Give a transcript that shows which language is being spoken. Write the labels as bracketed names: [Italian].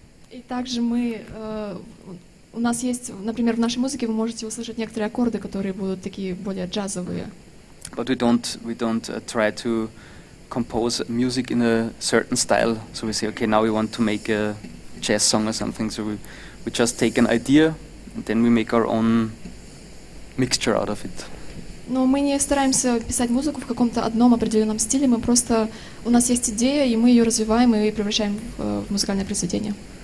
[Russian] И также у нас есть, например, в нашей музыке вы можете услышать некоторые аккорды, которые будут такие более джазовые. [English] But we don't try to compose music in a certain style. So we say, okay, now we want to make a jazz song or something. So we just take an idea and then we make our own mixture out of it. [Russian] Но мы не стараемся писать музыку в каком-то одном определенном стиле. Мы просто у нас есть идея, и мы ее развиваем и превращаем в музыкальное произведение.